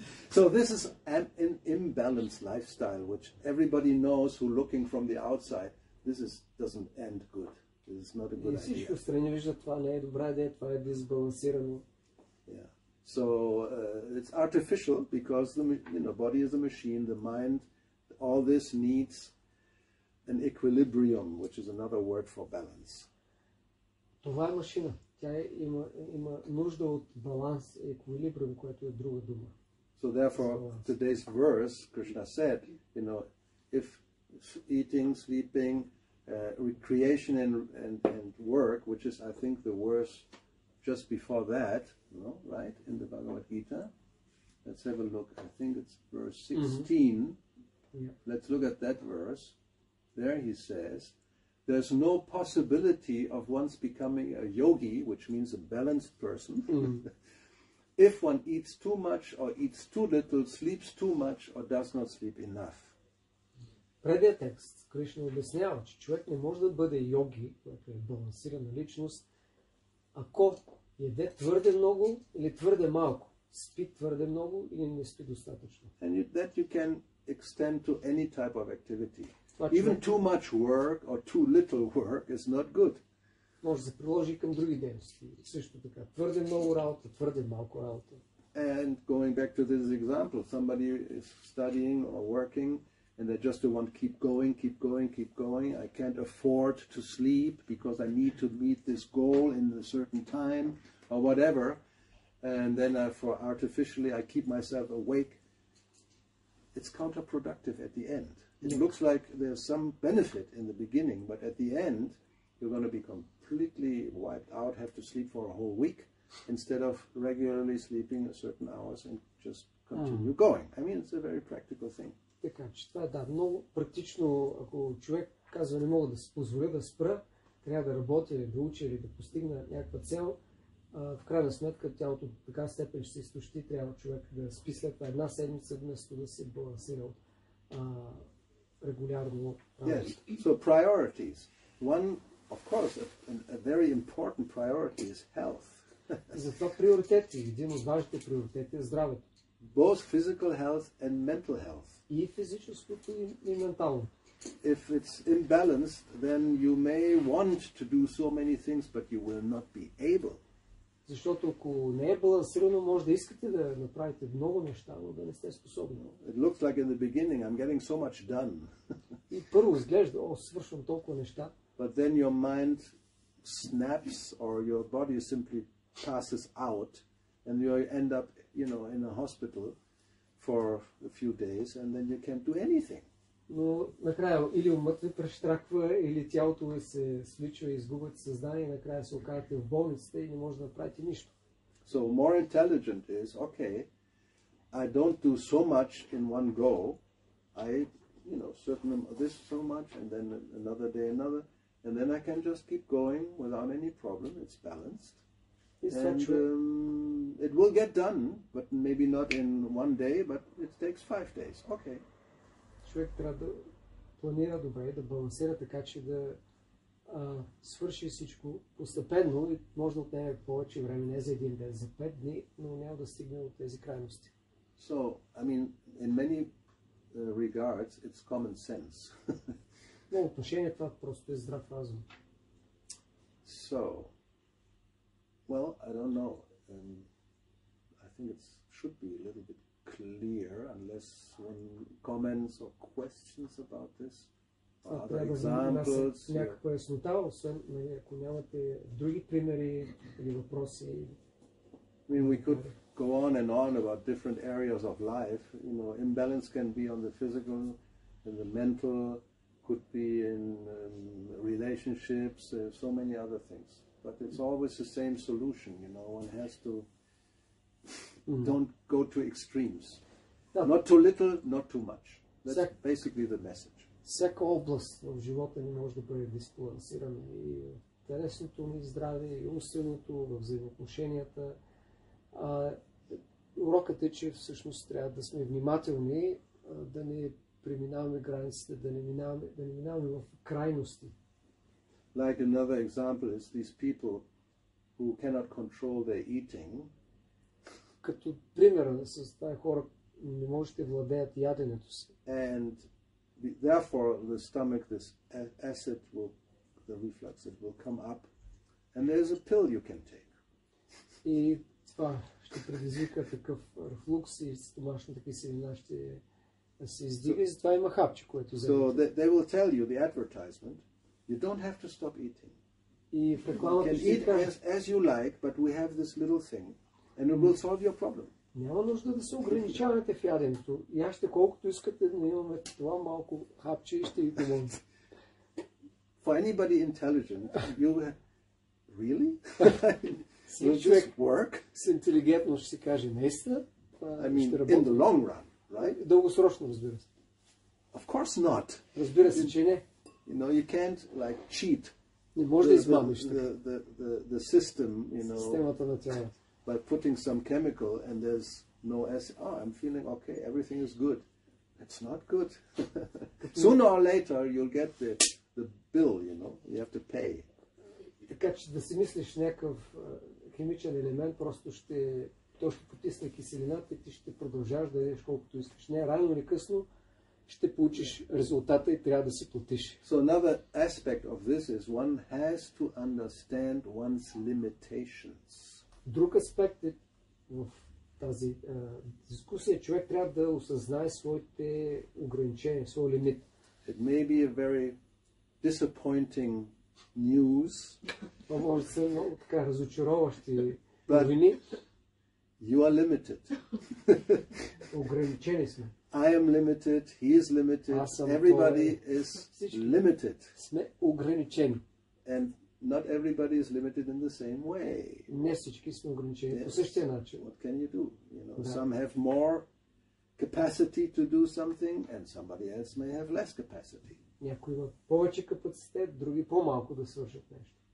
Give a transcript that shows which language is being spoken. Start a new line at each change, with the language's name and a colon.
English: So this is an imbalanced lifestyle, which everybody knows who looking from the outside, doesn't end good. This is not a good idea.
Bulgarian: И всички отстрани виждат, това не е добра идея, това е дисбалансирано.
English: Yeah. So it's artificial because the body is a machine, the mind, all this needs an equilibrium, which is another word for balance.
Bulgarian: Това е машина. Тя има нужда от баланс, еквилибриум, което е друга дума.
English: So therefore, today's verse, Krishna said, you know, if eating, sleeping, recreation and work, which is, I think, the verse just before that, right, in the Bhagavad Gita. Let's have a look. I think it's verse 16. Yeah. Let's look at that verse. There he says, there's no possibility of once becoming a yogi, which means a balanced person, if one eats too much or eats too little, sleeps too much or does not sleep enough.
Bulgarian: Предният текст Кришна обяснява, че човек не може да бъде йоги, който е балансирана личност, ако яде твърде много или твърде малко, спи твърде много или не спи достатъчно.
English: And that you can extend to any type of activity.
Bulgarian: Това
English: Even too much work or too little work is not good.
Bulgarian: Може да се приложи към други дейности. Също така, твърде много работа, твърде малко работа.
English: And going back to this example, somebody is studying or working and they just want to keep going, keep going, keep going. I can't afford to sleep because I need to meet this goal in a certain time or whatever. And then for artificially I keep myself awake. It's counterproductive at the end. It looks like there's some benefit in the beginning, but at the end you're going to be completely wiped out, have to sleep for a whole week instead of regularly sleeping a certain hours and just continue going. I mean, it's a very practical thing.
Bulgarian: Така че това е много практично, ако човек казва не мога да си позволя да спра, трябва да работя или да уча или да постигна някаква цел, в крайна сметка тялото до така степен ще се изтощи, трябва човек да спи след това една седмица, вместо да се балансира регулярно.
English: Yes, so priorities. One, of course, a very important priority is health.
Bulgarian: И затова приоритети, един от важните приоритети е здравето.
English: both physical health and mental health.
Bulgarian: И физическото, и ментално.
English: If it's imbalanced, then you may want to do so many things, but you will not be able.
Bulgarian: Защото ако не е балансирано, може да искате да направите много неща, но да не сте способни.
English: It looks like in the beginning I'm getting so much done.
Bulgarian: И първо изглежда, свършвам толкова неща.
English: But then your mind snaps or your body simply passes out and you end up, in a hospital for a few days and then you can't do anything.
Bulgarian: Но накрая или умът ви прещраква, или тялото ви се свлича и изгубвате съзнание, и накрая се окажете в болницата и не може да направите нищо.
English: So more intelligent is, okay, I don't do so much in one go. I, certain this so much and then another day another, and then I can just keep going without any problem. It's balanced. And it will get done, but maybe not in one day, but it takes 5 days. Okay.
Bulgarian: Човек трябва да планира добре, да балансира така, че да свърши всичко постепенно и може да отнеме повече време, не за един ден, за 5 дни, но няма да стигне до тези крайности.
English: So, in many regards, it's common sense.
Bulgarian: В много отношения това просто е здрав разум.
English: So, well, I don't know. I think it should be a little bit clear, unless one comments or questions about this. Other examples.
Bulgarian: Някаква яснота, освен ако нямате други примери или въпроси.
English: We could go on about different areas of life. Imbalance can be on the physical, and the mental, could be in relationships, so many other things. But it's always the same solution, one has to don't go to extremes. No. Not too little, not too much. That's basically the message.
Bulgarian: Всяка област в живота ни може да бъде дисбалансирана, и телесното ни здраве, и умственото, в взаимоотношенията. Урокът е, че всъщност трябва да сме внимателни, да не преминаваме границите, да не минаваме в крайности.
English: Like another example is these people who cannot control their eating.
Bulgarian: Като примера с тези хора, не можете владеят яденето си.
English: And therefore the stomach, this acid the reflux, it will come up, and there's a pill you can take.
Bulgarian: И това ще предизвика такъв рефлукс и стомашната киселина ще се издига, и затова има хапче, което вземете.
English: So they will tell you, the advertisement, you don't have to stop eating.
Bulgarian: И в рекламата ще
English: eat as you like, but we have this little thing, and it will solve your problem.
Bulgarian: Няма нужда да се ограничавате в яденето. Яжте колкото искате, но имаме това малко хапче и ще ви помогне.
English: For anybody intelligent, really? Will this work?
Bulgarian: С интелигентно ще си каже, наистина, ще работи.
English: In the long run, right?
Bulgarian: Дългосрочно, разбира се.
English: Of course not.
Bulgarian: Разбира се, че не.
English: You can't cheat.
Bulgarian: Не може да измамиш
English: the system,
Bulgarian: системата на тялото.
English: By putting some chemical and there's no acid. I'm feeling okay, everything is good. It's not good. Sooner or later you'll get the bill, you have to pay.
Bulgarian: Така че да си мислиш някакъв химичен елемент, просто той ще потисне киселината и ти ще продължаваш да ядеш колкото искаш. Не, рано или късно ще получиш резултата и трябва да си платиш.
English: So another aspect of this is one has to understand one's limitations.
Bulgarian: Друг аспект е в тази дискусия, човек трябва да осъзнае своите ограничения, своя лимит.
English: It may be a very disappointing news.
Bulgarian: Това може да са много така разочароващи новини.
English: You are limited.
Bulgarian: Ограничени сме.
English: I am limited, he is limited, everybody is limited.
Bulgarian: Сме ограничени.
English: And not everybody is limited in the same way.
Bulgarian: Не всички сме ограничени по същия начин.
English: What can you do? Some have more capacity to do something and somebody else may have less capacity.
Bulgarian: Някои имат повече капацитет, други по-малко да свършат нещо.